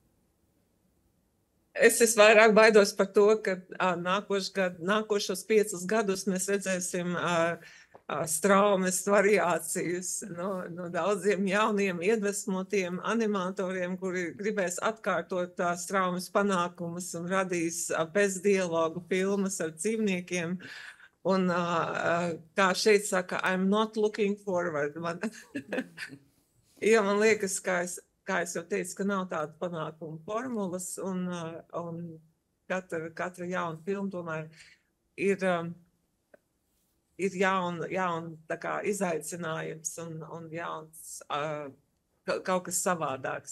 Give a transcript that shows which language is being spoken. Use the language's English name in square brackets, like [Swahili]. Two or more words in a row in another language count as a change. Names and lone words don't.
[Latvian] Es vairāk baidos par to, ka nākošos 5 gadus mēs redzēsim straumes variācijas no daudziem jauniem iedvesmotiem animatoriem, kuri gribēs atkārtot tās straumes panākumus un radīs bezdialogu filmas ar dzīvniekiem. Un kā šeit saka, [English] I'm not looking forward. [Latvian] Man liekas, kā es jau teicu, ka nav tāda panākuma formulas, un katra jauna filma tomēr ir jauna tā kā izaicinājums un jauns kaut kas savādāks.